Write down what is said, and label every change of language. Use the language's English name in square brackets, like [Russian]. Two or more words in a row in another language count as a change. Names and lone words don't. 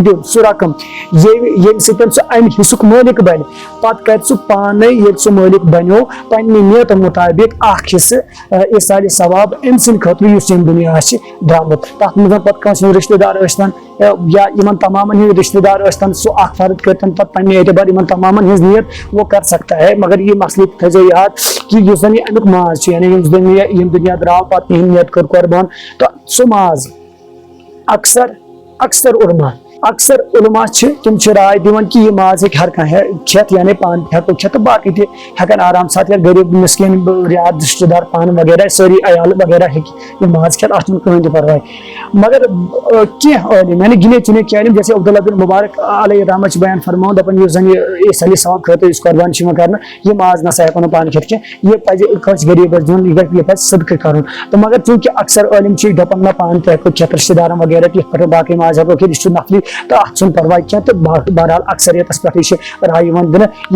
[Kashmiri] دیُن سُہ رقم ییٚمہِ سۭتۍ سُہ امہِ حصُک مٲلِک بنہِ پتہٕ کرِ سُہ پانے ییٚلہِ سُہ مٲلِک بنیو پننہِ نیتہٕ مطٲبق اکھ حصہٕ اِثالِ ثواب أمۍ سٕنٛدِ خٲطرٕ یُس ییٚمہِ دُنیا آسہِ درٛامُت تتھ منٛز پتہٕ کٲنٛسہِ ہُنٛد رشتہ دار ٲسۍتن یا یِمن تمامن ہٕنٛدۍ رشتہ دار ٲسۍتن سُہ اکھ فرد کٔرتن پتہٕ پننہِ اعتبار یِمن تمامن ہٕنٛز نیت [Urdu] وہ کر سکتا ہے مگر یہ مسئلہ [Kashmiri] تھٲیزیو یاد کہ یُس زن یہِ امیُک ماز چھُ یعنی ییٚمہِ دُنیا درٛاو پتہٕ یِہنٛد نیت کٔر قۄربان تہٕ سُہ ماز اکثر علما چھِ تِم چھِ راے دِوان کہ یہِ ماز ہیٚکہِ ہر کانٛہہ کھٮ۪تھ یعنی پانہٕ تہِ ہٮ۪کو کھٮ۪تھ تہٕ باقٕے تہِ ہٮ۪کن آرام سان یا غریب مسکیٖن رِعایت رشتہ دار پانہٕ وغیرہ سٲری عیال وغیرہ ہیٚکہِ یہِ ماز کھٮ۪تھ اتھ چھُنہٕ کٕہٕنۍ تہِ پرواے مگر کینٛہہ عٲلم یعنی [Urdu] گنے چُنے [Kashmiri] کینٛہہ عٲلم جیسے عبداللہ بن مبارک علیہ رحمت چھِ بیان فرماوان دپان یُس زن یہِ اِثالِ ثواب خٲطرٕ یُس قۄربان چھِ یِوان کرنہٕ یہِ ماز نسا ہٮ۪کو نہٕ پانہٕ کھٮ۪تھ کینٛہہ یہِ پزِ کٲنٛسہِ غریبس دیُن یہِ پزِ صدقہٕ کرُن تہٕ مگر چوٗنکہِ اکثر عٲلم چھِ دپان نہ پانہٕ تہِ ہٮ۪کو کھٮ۪تھ رشتہ دارن وغیرہ تہِ یِتھ پٲٹھۍ باقٕے ماز ہٮ۪کو کھٮ۪تھ یہِ چھُ نفلی تہٕ اتھ چھُنہٕ پرواے کینٛہہ تہٕ بہرحال اکثریتس پٮ۪ٹھٕے چھِ راے یِوان دِنہٕ یہِ